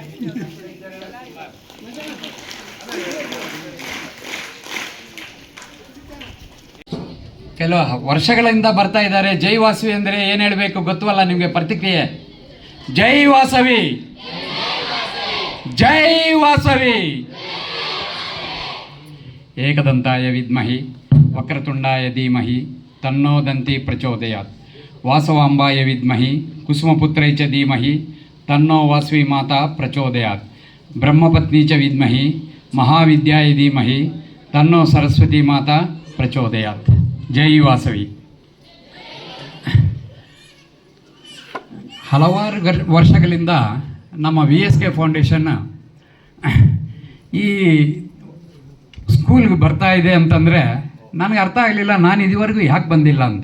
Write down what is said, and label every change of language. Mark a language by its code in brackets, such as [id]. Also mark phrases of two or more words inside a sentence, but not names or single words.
[kn] ಕೆಲವು ವರ್ಷಗಳಿಂದ ಬರ್ತಾ ಇದ್ದಾರೆ. ಜೈ ವಾಸವಿ ಅಂದರೆ ಏನು ಹೇಳಬೇಕು ಗೊತ್ತುವಲ್ಲ ನಿಮಗೆ? ಪ್ರತಿಕ್ರಿಯೆ ಜೈ ವಾಸವಿ, ಜೈ ವಾಸವಿ. [sa] ಏಕದಂತಾಯ ವಿದ್ಮಹಿ ವಕ್ರತುಂಡಾಯ ಧೀಮಹಿ ತನ್ನೋ ದಂತಿ ಪ್ರಚೋದಯಾತ್. ವಾಸವಾಂಬಾಯ ವಿದ್ಮಹಿ ಕುಸುಮಪುತ್ರೈ ಚ ಧೀಮಹಿ ತನ್ನೋ ವಾಸವಿ ಮಾತಾ ಪ್ರಚೋದಯಾತ್. ಬ್ರಹ್ಮಪತ್ನಿ ಚ ವಿದ್ಮಹಿ ಮಹಾವಿದ್ಯಾಯ ಧೀಮಹಿ ತನ್ನೋ ಸರಸ್ವತಿ ಮಾತಾ ಪ್ರಚೋದಯಾತ್. [kn] ಜೈ ವಾಸವಿ. ಹಲವಾರು ವರ್ಷಗಳಿಂದ ನಮ್ಮ VSK ಫೌಂಡೇಶನ್ ಈ ಸ್ಕೂಲ್ಗೆ ಬರ್ತಾ ಇದೆ ಅಂತಂದರೆ ನನಗೆ ಅರ್ಥ ಆಗಲಿಲ್ಲ, ನಾನು ಇದುವರೆಗೂ ಯಾಕೆ ಬಂದಿಲ್ಲ ಅಂತ.